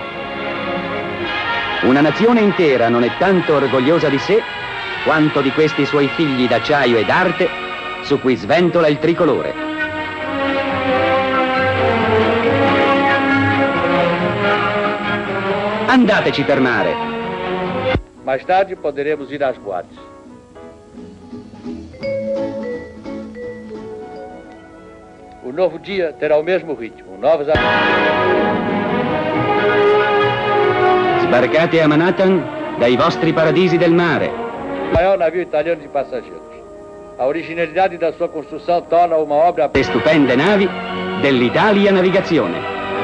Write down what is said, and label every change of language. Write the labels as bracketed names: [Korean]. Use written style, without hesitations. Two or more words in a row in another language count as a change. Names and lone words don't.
[Italian] Una nazione intera non è tanto orgogliosa di sé quanto di questi suoi figli d'acciaio e d'arte su cui sventola il tricolore. Andateci per mare. [Portuguese] Mais tarde poderemos ir às boates. O novo dia terá o mesmo ritmo, novas... [Italian] Sbarcate a Manhattan dai vostri paradisi del mare. [Portuguese] O maior navio italiano de passageiros. A originalidade da sua construção torna uma obra... [Italian] Le stupende navi dell'Italia Navigazione.